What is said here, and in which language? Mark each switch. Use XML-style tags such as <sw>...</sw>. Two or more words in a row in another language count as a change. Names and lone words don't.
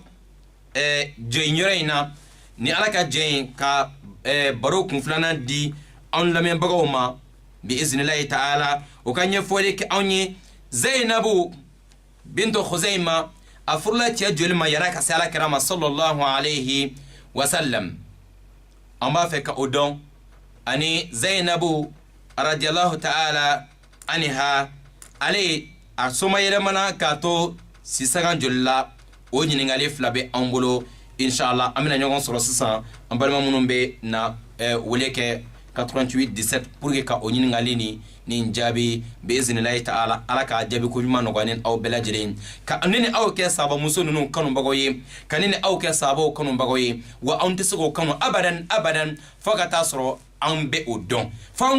<bm>jɔnyɔrɔ in na ni ala ka jɛn ka baro kunfilanan di anw lamɛnbagaw ma bi</bm> <ar>بإذن الله تعالى</ar> <bm>o ka ɲɛfɔli kɛ anw ye Zainabu bintu Khuzaima a furula cɛ joli ma yara ka se ala kira ma</bm> <ar>صلى الله عليه وسلم</ar> <bm>an b'a fɛ ka o dɔn ani Zainabu</bm> <ar>رضي الله تعالى عنها</ar> <bm>ale a soma yɛlɛmana k'a to sisagan joli la o ɲiningali fila bɛ an bolo inshallah an bɛna ɲɔgɔn sɔrɔ sisan an balima minnu bɛ na wele kɛ 88 17</bm> <fr>pour que</fr> <bm>ka o ɲiningali ni jaabi</bm> <ar>بإذن الله تعالى</ar> <bm>ala ka jaabi ko ɲuman nɔgɔya ni aw bɛɛ lajɛlen ka ne ni aw kɛ sahaba muso ninnu kanubagaw ye ka ne ni aw kɛ sahabaw kanubagaw ye wa anw tɛ se k'o kanu abadan fo ka taa sɔrɔ an bɛ o dɔn f'an</bm>